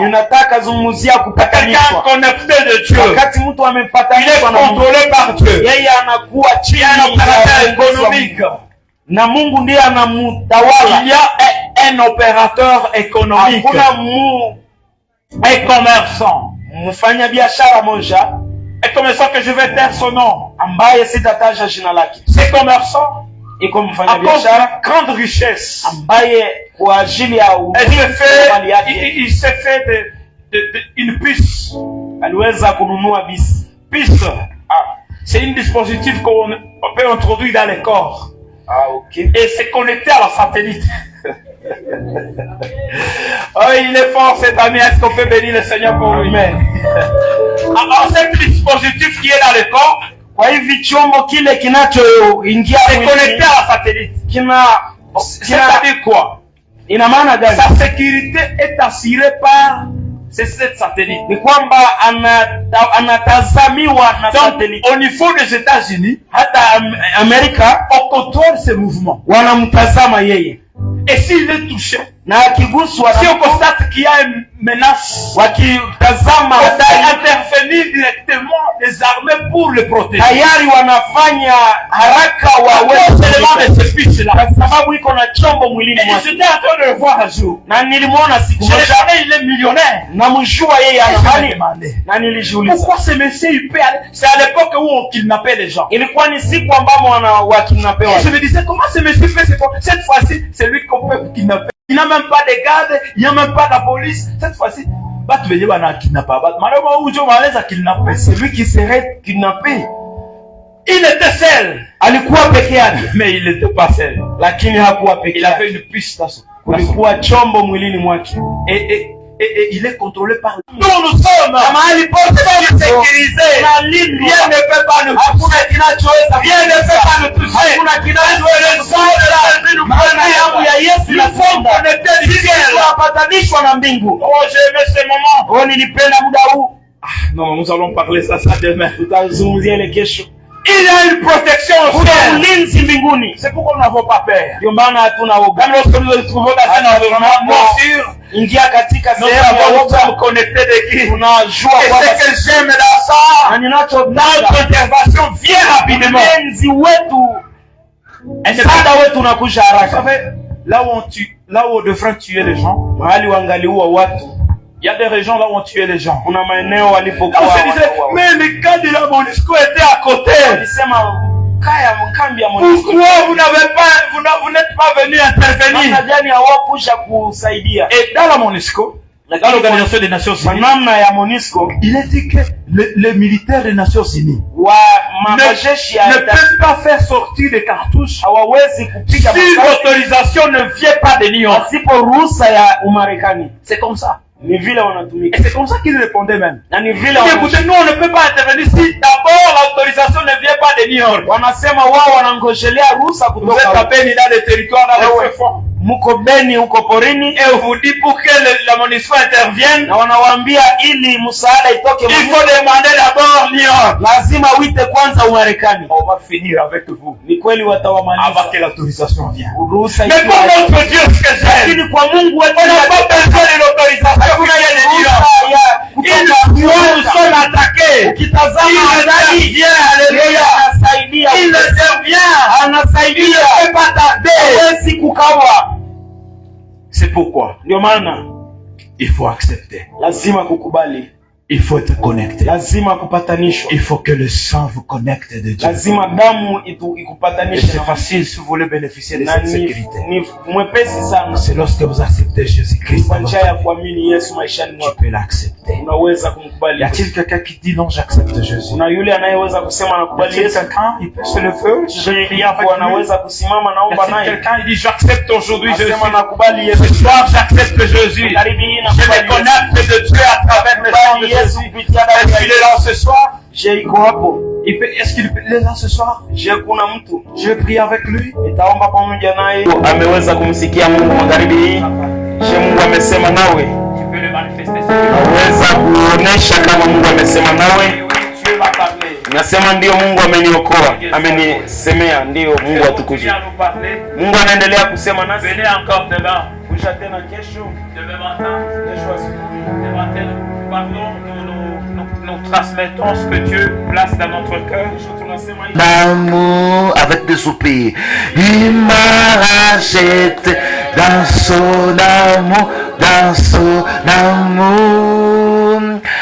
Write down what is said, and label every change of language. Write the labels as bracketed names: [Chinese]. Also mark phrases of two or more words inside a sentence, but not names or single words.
[French] Quelqu'un connecté de Dieu. Il est contrôlé par Dieu. Il y a un opérateur économique. Il y a un opérateur économique et commerçant. [Swahili] mfanya biashara moja, [French] un commerçant que je vais taire son nom, [Swahili] ambaye sitataja jina lake. [French] ce commerçant [Swahili] Iko mfanya [French] à cause de [Swahili] biashara [French] la grande richesse, [Swahili] ambaye kwa ajili ya mali yake [French] il s'est fait une puce. [Swahili] aliweza kununua bisi. [French] Puce, c'est un dispositif qu'on peut introduire dans les corps. Okay. Et c'est connecté à la satellite. Oh, il est fort cet ami. Est-ce qu'on peut bénir le Seigneur pour lui? Alors, ce dispositif qui est dans le corps, [Swahili] kwa hivi chombo kile kinachoingia [French] c'est connecté à la satellite. C'est-à-dire quoi? [Swahili] Ina maana gani? [French] Sa sécurité est assurée par cette satellite. [Swahili] Ni kwamba anatazamiwa na satellite. [French] Au niveau des États-Unis, [Swahili] hata Amerika [French] on contrôle ses mouvements. [Swahili] Wanamtazama yeye. [French] Et s'il est touché, [Swahili] na akiguswa, [French] si on constate qu'il y a une menace, [Swahili] wakitazama [French] on peut intervenir directement les armées pour le protéger. [Swahili] Tayari wanafanya haraka [French] waweze de ce puce là, [Swahili] kwa sababu iko na chombo mwilini mwake. [French] J'étais en train de le voir un jour, [Swahili] na nilimwona siku moja. [French] Il est millionnaire, [Swahili] na mjua yeye anafanya, na nilijiuliza [French] pourquoi ce monsieur il peut aller. C'est à l'époque où on kidnappait les gens. [Swahili] Ilikuwa ni siku ambamo wakidnapewa. [French] Je me disais comment ce monsieur fait cette fois-ci, c'est lui qu'on peut kidnapper. Il n'y a même pas de garde, il n'y a même pas de la police. Cette fois-ci, c'est lui qui serait kidnappé. Il était seul. [Swahili] Alikuwa peke yake. [French] Mais il n'était pas seul. [Swahili] Lakini hakuwa peke yake. [French] Il avait une puce dans son. [Swahili] Kulikuwa chombo mwilini mwake. [French] Et il est contrôlé par nous. Nous sommes [Swahili] mahali pote [French] sécurisés. Rien ne peut pas nous toucher. Rien ne peut pas nous toucher. [Swahili] Hakuna kinachoweza Yesu inasonga. Tunapatanishwa na mbingu. [French] Oh, j'ai aimé ce moment. [Swahili] Oh, nilipenda muda huu. [French] Non, nous allons parler ça demain. [Swahili] Tutazungumzia ile kesho. [French] Il y a une protection au ciel. [Swahili] Ulinzi mbinguni. [French] C'est pourquoi nous n'avons pas peur. [Swahili] Ndio maana hatuna woga. [French] Même lorsque nous nous trouvons dans un environnement sûr, [Swahili] ingia katika sehemu ya woga, [French] connecté de qui? [Swahili] Tunajua [French] kwamba ce que j'aime dans ça, notre intervention vient rapidement. [Swahili] Ulinzi wetu, msaada wetu unakuja haraka. [French] Vous savez, là où on devrait tuer les gens, [Swahili] mahali wangaliua watu. [French] Il y a des régions là où on tuait les gens. [Swahili] Kuna maeneo walipokuwa [French] on se disait, mais le cas de la MONUSCO était à côté. [Swahili] Walisema kaya mkambi ya MONUSCO. [French] Pourquoi vous n'êtes pas venu intervenir? [Swahili] Namna gani hawakuja kusaidia? [French] Et dans la MONUSCO, dans l'Organisation des Nations Unies, [Swahili] namna ya MONUSCO, [French] il est dit que les militaires des Nations Unies ne peuvent pas faire sortir des cartouches si l'autorisation ne vient pas de New York. C'est comme ça. Et c'est comme ça qu'il répondait même. Écoutez, nous on ne peut pas intervenir si d'abord l'autorisation ne vient pas de New York. Vous êtes à peine dans le territoire dans le fond. [Swahili] Muko Beni huko porini, [French] et on vous dit pour que la MONUSCO intervienne, [Swahili] na wanawaambia ili msaada itoke, [French] il faut demander d'abord New York. [Swahili] Lazima uite kwanza Umarekani. [French] On va finir avec vous. [Swahili] Ni kweli watawamaliza [French] avant que l'autorisation vienne. Mais pour notre Dieu, ce que j'aime, [Swahili] lakini kwa Mungu wetu [French] on n'a pas besoin de l'autorisation qui vient de New York. Nous sommes attaqués. Il vient, alléluia. Il intervient. [Swahili] Anasaidia. [French] Il ne peut pas tarder. [Swahili] Hawezi kukawa. [French] C'est pourquoi il faut accepter. [Swahili] Lazima kukubali. [French] Il faut être connecté. [Swahili] Lazima kupatanishwa. [French] Il faut que le sang vous connecte de Dieu. [Swahili] Lazima damu ikupatanishe. [French] C'est facile si vous voulez bénéficier de cette sécurité. [Swahili] Ni mwepesi sana. [French] C'est lorsque vous acceptez Jésus-Christ. [Swahili] Kwa njia ya kuamini Yesu maishani mwako. [French] Tu peux l'accepter. [Swahili] Unaweza kumkubali. [French] Y a-t-il quelqu'un qui dit non, j'accepte Jésus? [Swahili] Kuna yule anayeweza kusema nakubali Yesu? [French] Il peut se lever. [Swahili] Je anaweza kusimama naomba naye. [French] Quelqu'un il dit j'accepte aujourd'hui Jésus. [Swahili] Sema nakubali Yesu. [French] Ce soir j'accepte Jésus. Je me connecte de Dieu à travers le sang de Jésus. Est-ce qu'il est là ce soir? Est-ce qu'il est là ce soir? Je vais prier avec lui. [Swahili] Nitaomba pamoja naye. Ameweza kumsikia Mungu magharibi hii. Je, Mungu amesema nawe. [French] Tu peux le manifester. [Swahili] Naweza kuonesha kama Mungu amesema nawe. [French] Dieu va parler. [Swahili] Nasema ndio, Mungu ameniokoa, amenisemea, ndio Mungu atukuzwe. Mungu anaendelea kusema nasi. [French] Venez encore demain. [Swahili] Kuja tena kesho. [French] Demain matin. [Swahili] Kesho asubuhi. [French] Demain matin. Pardon, nous transmettons ce que Dieu place dans notre cœur. L'amour avec des soupirs. Il m'a racheté dans son amour, dans son amour.